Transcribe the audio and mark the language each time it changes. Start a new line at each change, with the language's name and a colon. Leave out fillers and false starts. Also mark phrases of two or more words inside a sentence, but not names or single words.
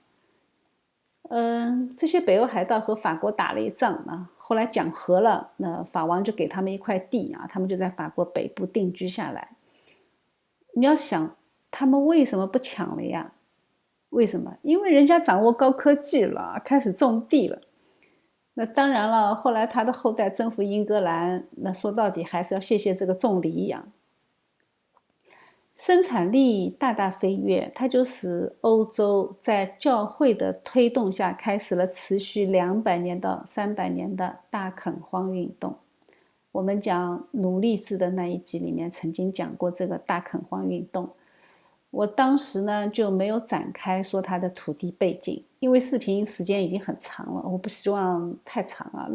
Chinese: 這些北歐海盜和法國打了一仗啊，後來講和了，那法王就給他們一塊地啊，他們就在法國北部定居下來。你要想，他們為什麼不搶了呀？為什麼？因為人家掌握高科技了，開始種地了。那當然了，後來他的後代征服英格蘭，那說到底還是要謝謝這個種犁呀。生產力大大飛躍，它就使歐洲在教會的推動下開始了持續200年到300年的大墾荒運動。我們講奴隸制的那一集裡面曾經講過這個大墾荒運動，我當時呢就沒有展開說它的土地背景，因為視頻時間已經很長了，我不希望太長啊。